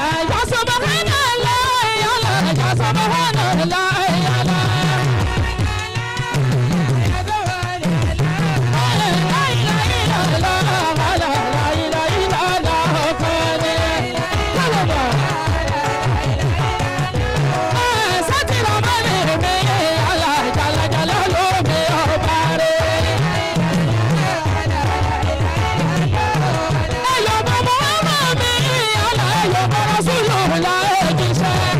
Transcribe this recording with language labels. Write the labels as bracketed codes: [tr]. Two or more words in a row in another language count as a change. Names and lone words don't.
[ar] يا سبحان الله، يا الله، يا سبحان الله، يا الله. لا إله إلا الله، لا إله إلا الله، لا إله إلا الله. [yo] Sátìrà máa ń rìn mí, Allah, jala, jala, ló mi ọba rẹ̀. Ẹ yọ̀ bọ̀ Muhammad mi, Allah, ẹ yọ̀ bọ̀ Rasulullah òjíṣẹ́.